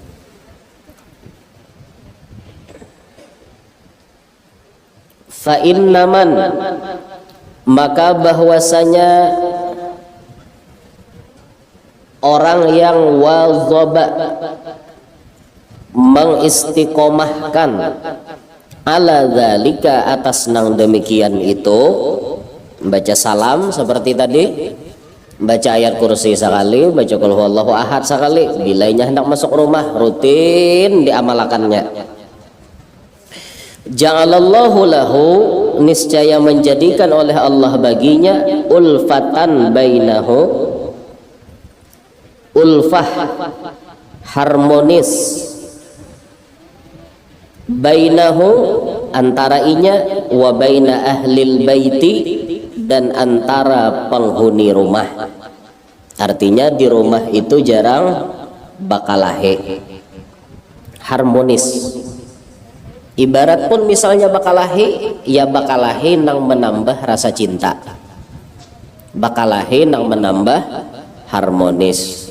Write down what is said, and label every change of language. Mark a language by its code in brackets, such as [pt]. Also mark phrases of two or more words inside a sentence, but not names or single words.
[ar] فإنما, [id] maka bahwasanya orang yang wazaba, mengistiqomahkan, [ar] على ذلك, [bjn] atas nang demikian itu, baca salam seperti tadi, baca ayat kursi sekali, baca [ar] قل هو الله أحد [bjn] sekali, bilainya hendak masuk rumah rutin diamalkannya. [ar] جعل الله له, [id] niscaya menjadikan oleh Allah baginya, [ar] ألفة بينه, [id] ulfah harmonis, bainahu antara inya, [ar] وبين أهل البيت, [id] dan antara penghuni rumah. [bjn] Artinya di rumah itu jarang bakalahe, harmonis. Ibarat pun misalnya bakalahi, ya bakalahi nang menambah rasa cinta, bakalahi nang menambah harmonis.